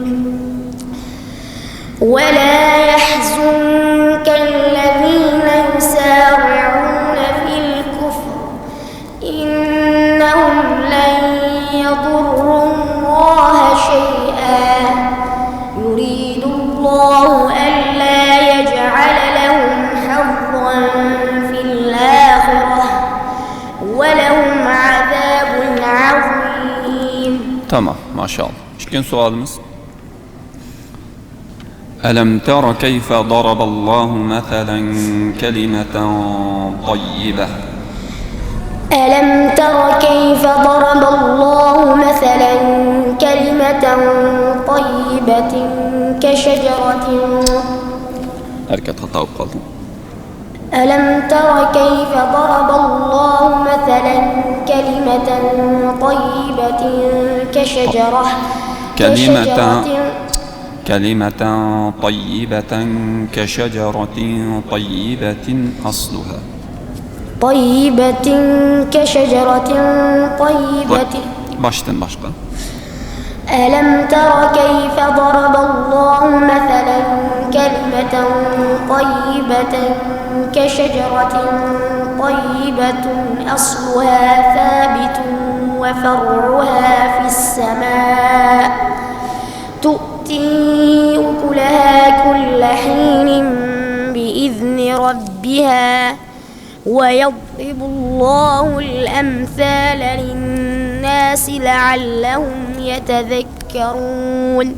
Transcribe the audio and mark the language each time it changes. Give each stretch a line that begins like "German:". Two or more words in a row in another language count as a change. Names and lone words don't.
Arabic: ولا يحزنك الذين يسارعون في الكفر إنهم لن يضروا الله شيئا يريد الله ألا يجعل لهم حظا في الآخرة ولهم عذاب عظيم.
Turkish: Tamam, maşallah. İkinci sualımız.
Arabic: ألم تر كيف ضرب الله مثلا كلمة طيبة. ألم تر كيف ضرب الله مثلا كلمة طيبة كشجرة.
Turkish: Hareket hata kaldı.
Arabic: ألم تر كيف ضرب الله مثلا كلمة طيبة كشجرة كلمة طيبة كشجرة طيبة أصلها. طيبة كشجرة طيبة.
Turkish: Baştan başka.
Arabic: ألم تر كيف ضرب الله مثلا كلمة طيبة كشجرة طيبة أصلها ثابت وفرعها في السماء تؤتي أكلها كل حين بإذن ربها ويضرب الله الأمثال للناس لعلهم يتذكرون.